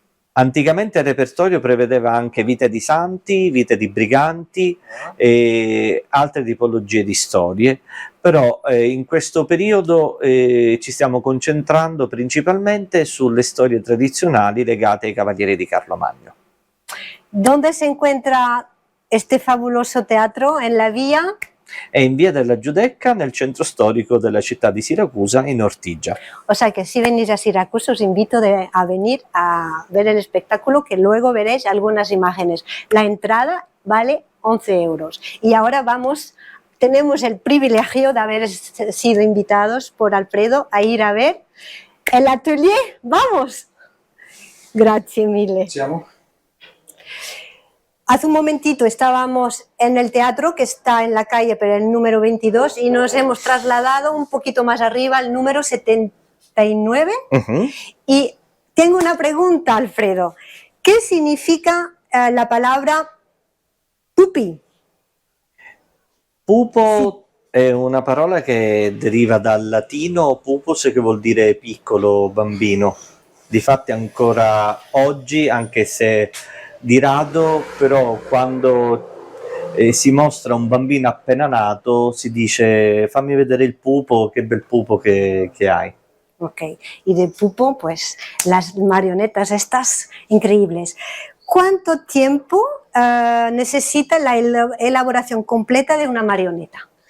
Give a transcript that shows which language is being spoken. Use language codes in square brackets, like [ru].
[it] Anticamente il repertorio prevedeva anche vite di santi, vite di briganti e altre tipologie di storie, però in questo periodo ci stiamo concentrando principalmente sulle storie tradizionali legate ai cavalieri di Carlo Magno. [es] ¿Dónde se encuentra este fabuloso teatro? ¿En la vía? [it] È in via della Giudecca, nel centro storico della città di Siracusa, in Ortigia. [es] O sea que si venís a Siracusa os invito a venir a ver el espectáculo, que luego veréis algunas imágenes. La entrada vale 11 euros. Y ahora tenemos el privilegio de haber sido invitados por Alfredo a ir a ver el atelier. ¡Vamos! [it] Grazie mille. Siamo? [es] Hace un momentito estábamos en el teatro que está en la calle, pero el número 22, y nos hemos trasladado un poquito más arriba al número 79. Y tengo una pregunta, Alfredo. ¿Qué significa la palabra pupi? [it] Pupo è una parola che deriva dal latino pupus, che vuol dire piccolo, bambino. Difatti ancora oggi, anche se di rado, però quando si mostra un bambino appena nato si dice fammi vedere il pupo, che bel pupo che hai. [es] Ok, y de pupo, pues las marionetas estas increíbles. ¿Cuánto tiempo necesita la elaboración completa de una marioneta?